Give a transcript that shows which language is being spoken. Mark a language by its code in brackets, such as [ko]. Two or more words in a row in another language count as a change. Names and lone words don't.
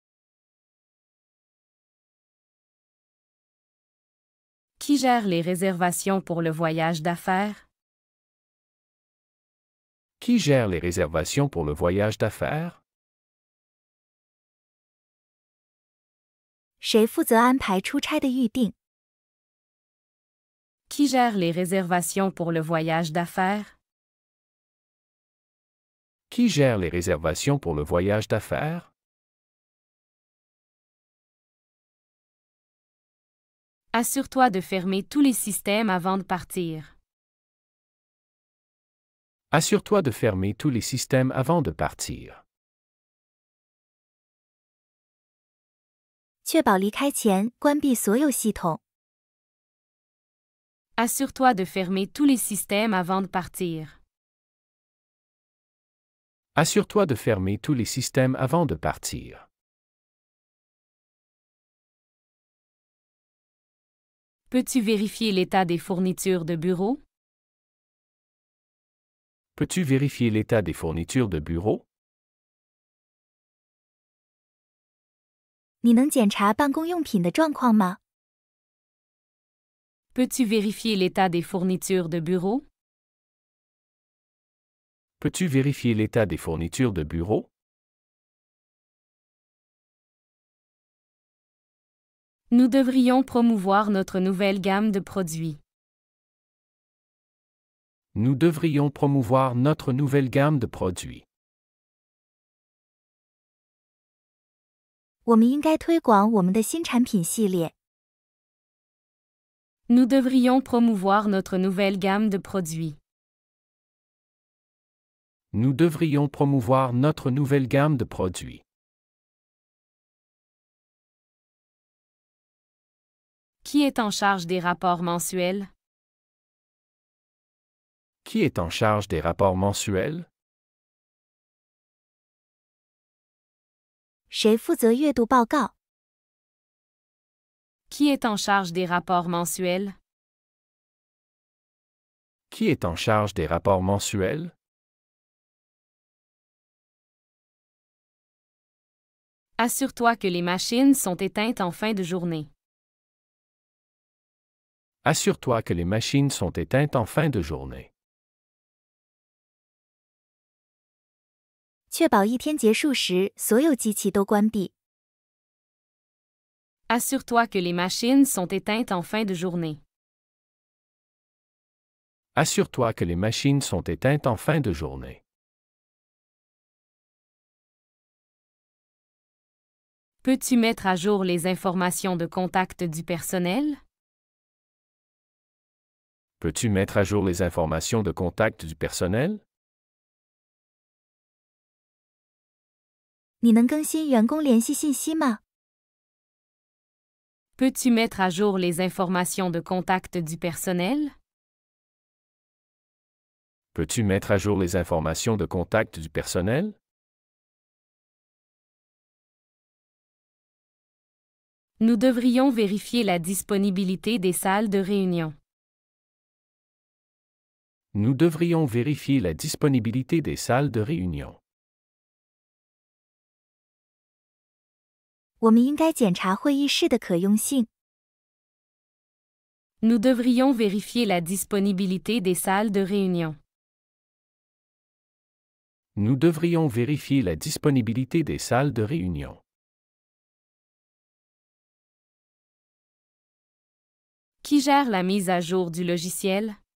[fr] Qui gère les réservations pour le voyage d'affaires? Qui gère les réservations pour le voyage d'affaires? [zh] 谁负责安排出差的预订？ [fr] Qui gère les réservations pour le voyage d'affaires? Qui gère les réservations pour le voyage d'affaires? Assure-toi de fermer tous les systèmes avant de partir. Assure-toi de fermer tous les systèmes avant de partir. [zh] 确保离开前关闭所有系统。 [fr] Assure-toi de fermer tous les systèmes avant de partir. Assure-toi de fermer tous les systèmes avant de partir. Peux-tu vérifier l'état des fournitures de bureau? Peux-tu vérifier l'état des fournitures de bureau? [zh] 你能检查办公用品的状况吗？ [fr] Peux-tu vérifier l'état des fournitures de bureau? Peux-tu vérifier l'état des fournitures de bureau? Nous devrions promouvoir notre nouvelle gamme de produits. Nous devrions promouvoir notre nouvelle gamme de produits. [zh] 我们应该推广我们的新产品系列。 [fr] Nous devrions promouvoir notre nouvelle gamme de produits. Nous devrions promouvoir notre nouvelle gamme de produits. Qui est en charge des rapports mensuels? Qui est en charge des rapports mensuels? [zh] 谁负责阅读报告？ [fr] Qui est en charge des rapports mensuels? Qui est en charge des rapports mensuels? Assure-toi que les machines sont éteintes en fin de journée. Assure-toi que les machines sont éteintes en fin de journée. [zh] 确保一天结束时所有机器都关闭。 [fr] Assure-toi que les machines sont éteintes en fin de journée. Assure-toi que les machines sont éteintes en fin de journée. Peux-tu mettre à jour les informations de contact du personnel? Peux-tu mettre à jour les informations de contact du personnel? [zh] 你能更新员工联系信息吗？ [fr] Peux-tu mettre à jour les informations de contact du personnel? Peux-tu mettre à jour les informations de contact du personnel? Nous devrions vérifier la disponibilité des salles de réunion. Nous devrions vérifier la disponibilité des salles de réunion. [zh] 我们应该检查会议室的可用性。 [fr] Nous devrions vérifier la disponibilité des salles de réunion. Nous devrions vérifier la disponibilité des salles de réunion. Qui gère la mise à jour du logiciel?